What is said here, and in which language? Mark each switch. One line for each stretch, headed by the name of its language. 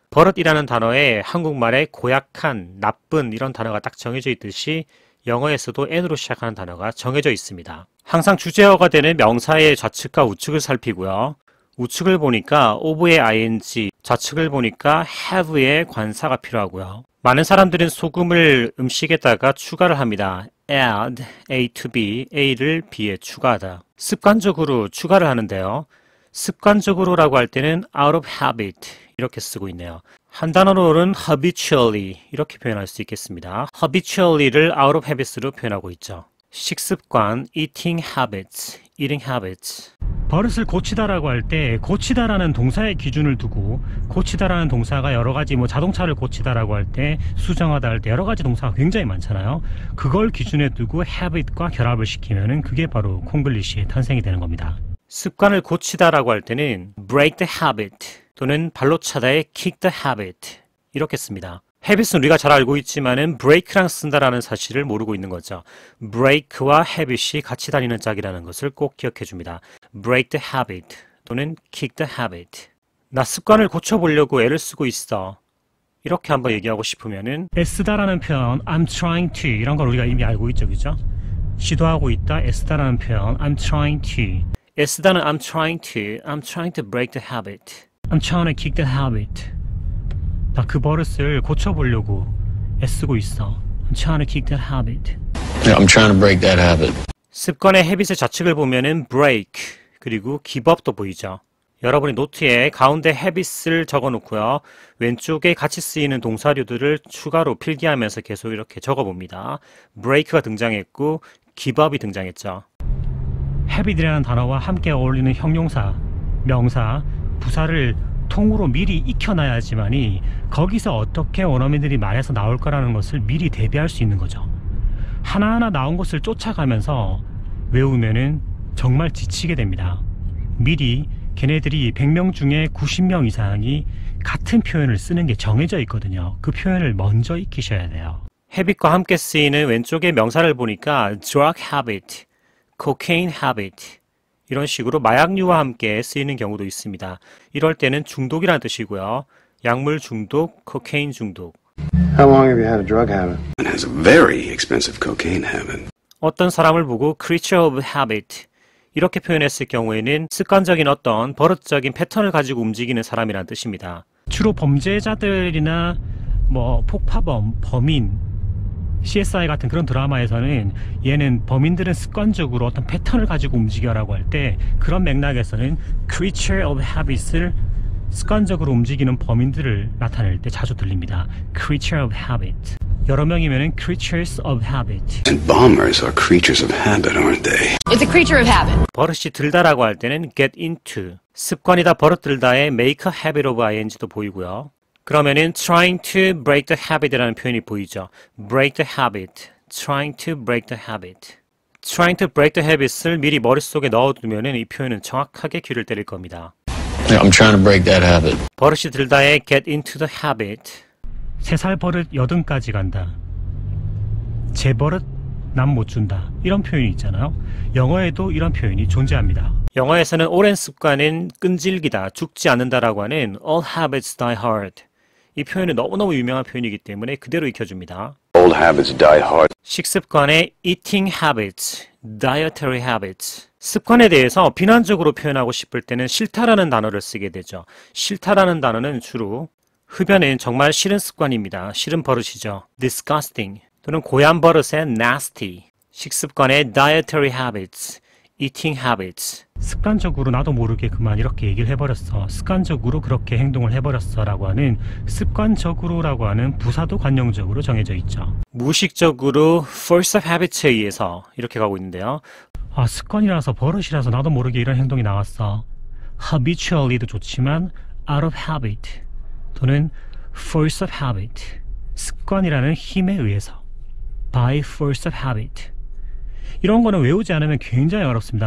Korean: 버릇이라는 단어에 한국말에 고약한, 나쁜 이런 단어가 딱 정해져 있듯이 영어에서도 n으로 시작하는 단어가 정해져 있습니다. 항상 주제어가 되는 명사의 좌측과 우측을 살피고요. 우측을 보니까 of의 ing, 좌측을 보니까 have의 관사가 필요하고요. 많은 사람들은 소금을 음식에다가 추가를 합니다.
English: add, A to B,
Korean: A를 B에 추가하다. 습관적으로 추가를 하는데요. 습관적으로라고 할 때는
English: out of habit
Korean: 이렇게 쓰고 있네요. 한 단어로는 habitually 이렇게 표현할 수 있겠습니다. habitually를
English: out of habits
Korean: 로 표현하고 있죠.
English: 식습관, eating habits, eating habits.
Korean: 버릇을 고치다라고 할 때 고치다라는 동사의 기준을 두고, 고치다라는 동사가 여러가지 자동차를 고치다라고 할 때, 수정하다 할 때 여러가지 동사가 굉장히 많잖아요. 그걸 기준에 두고 habit과 결합을 시키면은 그게 바로 콩글리시의 탄생이 되는 겁니다. 습관을 고치다라고 할 때는
English: break the habit
Korean: 또는 발로 차다의
English: kick the habit
Korean: 이렇게 씁니다. habit은 우리가 잘 알고 있지만은 break랑 쓴다라는 사실을 모르고 있는 거죠. break와 habit이 같이 다니는 짝이라는 것을 꼭 기억해 줍니다.
English: break the habit 또는 kick the habit.
Korean: 나 습관을 고쳐보려고 애를 쓰고 있어. 이렇게 한번 얘기하고 싶으면은 애쓰다라는 표현
English: I'm trying to
Korean: 이런 걸 우리가 이미 알고 있죠, 그죠? 시도하고 있다, 애쓰다라는 표현
English: I'm trying to. 애쓰다는 I'm trying to break the habit. I'm trying to kick the habit.
Korean: 나 그 버릇을 고쳐보려고 애쓰고 있어.
English: I'm trying to kick that habit. Yeah, I'm trying to break that habit.
Korean: 습관의 habit의 좌측을 보면은 break 그리고 give up도 보이죠. 여러분이 노트에 가운데 habits를 적어 놓고요. 왼쪽에 같이 쓰이는 동사류들을 추가로 필기하면서 계속 이렇게 적어 봅니다. break가 등장했고 give up이 등장했죠. habit이라는 단어와 함께 어울리는 형용사, 명사, 부사를 통으로 미리 익혀놔야지만이 거기서 어떻게 원어민들이 말해서 나올 거라는 것을 미리 대비할 수 있는 거죠. 하나하나 나온 것을 쫓아가면서 외우면은 정말 지치게 됩니다. 미리 걔네들이 100명 중에 90명 이상이 같은 표현을 쓰는 게 정해져 있거든요. 그 표현을 먼저 익히셔야 돼요. habit과 함께 쓰이는 왼쪽의 명사를 보니까
English: drug habit, cocaine habit
Korean: 이런 식으로 마약류와 함께 쓰이는 경우도 있습니다. 이럴 때는 중독이라는 뜻이고요. 약물 중독, 코케인 중독.
English: How long have you had a drug habit? It has a very expensive cocaine habit.
Korean: 어떤 사람을 보고
English: creature of habit
Korean: 이렇게 표현했을 경우에는 습관적인 어떤 버릇적인 패턴을 가지고 움직이는 사람이라는 뜻입니다. 주로 범죄자들이나 폭파범, 범인, CSI 같은 그런 드라마에서는 얘는 범인들은 습관적으로 어떤 패턴을 가지고 움직여라고 할 때 그런 맥락에서는
English: creature of habits
Korean: 을 습관적으로 움직이는 범인들을 나타낼 때 자주 들립니다.
English: creature of habit.
Korean: 여러 명이면은
English: creatures of habit. And bombers are creatures of habit, aren't they? It's a creature of habit.
Korean: 버릇이 들다라고 할 때는 get into. 습관이다 버릇 들다의
English: make a habit of ing
Korean: 도 보이고요. 그러면은
English: trying to break the habit
Korean: 이라는 표현이 보이죠.
English: break the habit, trying to break the habit. trying to break the habit
Korean: 을 미리 머릿속에 넣어두면은 이 표현은 정확하게 귀를 때릴 겁니다.
English: Yeah, I'm trying to break that habit.
Korean: 버릇이 들다의
English: get into the habit.
Korean: 3살 버릇 80까지 간다. 제 버릇 남 못 준다. 이런 표현이 있잖아요. 영어에도 이런 표현이 존재합니다. 영어에서는 오랜 습관은 끈질기다, 죽지 않는다라고 하는
English: all habits die hard.
Korean: 이 표현은 너무너무 유명한 표현이기 때문에 그대로 익혀줍니다.
English: Old habits die hard. 식습관의 eating habits, dietary habits.
Korean: 습관에 대해서 비난적으로 표현하고 싶을 때는 싫다라는 단어를 쓰게 되죠. 싫다라는 단어는 주로 흡연은 정말 싫은 습관입니다. 싫은 버릇이죠. disgusting 또는 고얀 버릇의 nasty.
English: 식습관의 dietary habits, eating habits.
Korean: 습관적으로 나도 모르게 그만 이렇게 얘기를 해버렸어. 습관적으로 그렇게 행동을 해버렸어 라고 하는 습관적으로 라고 하는 부사도 관용적으로 정해져 있죠. 무의식적으로
English: force of habit
Korean: 에 의해서 이렇게 가고 있는데요. 아, 습관이라서 버릇이라서 나도 모르게 이런 행동이 나왔어.
English: habitually도 좋지만 out of habit 또는 force of habit.
Korean: 습관이라는 힘에 의해서
English: by force of habit.
Korean: 이런 거는 외우지 않으면 굉장히 어렵습니다.